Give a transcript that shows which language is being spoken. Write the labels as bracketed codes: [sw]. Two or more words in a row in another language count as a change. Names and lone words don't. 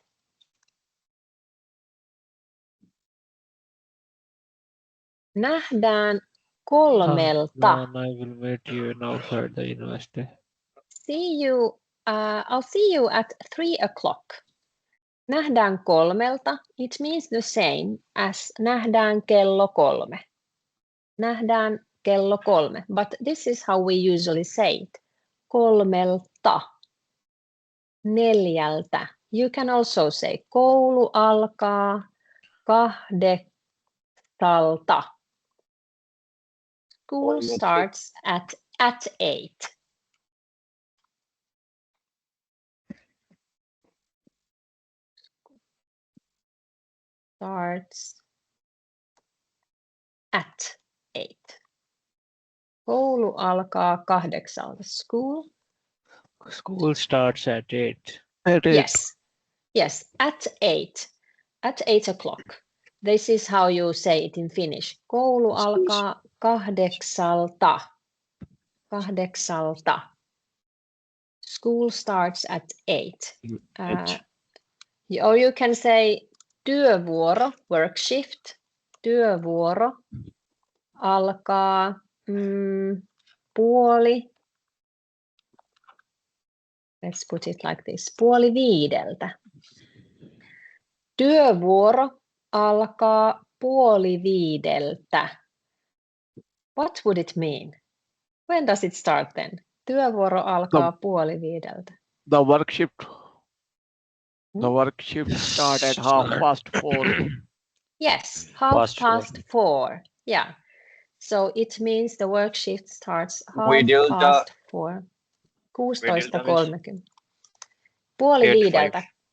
[fi] Nähdään 3. [en] I will meet you outside the university. I'll see you at 3 o'clock. Nähdään 3. It means the same as [fi] nähdään kello 3. Nähdään kello 3. [en] But this is how we usually say it. 3:00. 4:00. You can also say [fi] koulu alkaa 8:00. [en] School starts at 8. Starts at 8. [fi] Koulu alkaa 8. [en] School starts at 8. Yes, at 8. At 8 o'clock. This is how you say it in Finnish. [fi] Koulu alkaa 8. 8. [en] School starts at 8. Or you can say työvuoro, work shift. [fi] Työvuoro alkaa puoli. [en] Let's put it like this. 4:30. [fi] Työvuoro alkaa 4:30. [en] What would it mean? When does it start then? [fi] Työvuoro alkaa 4:30. [en] The work shift. The work shift start at 4:30. Yes, 4:30. Yeah. So it means the work shift starts 4:30. 16:30. 4:30.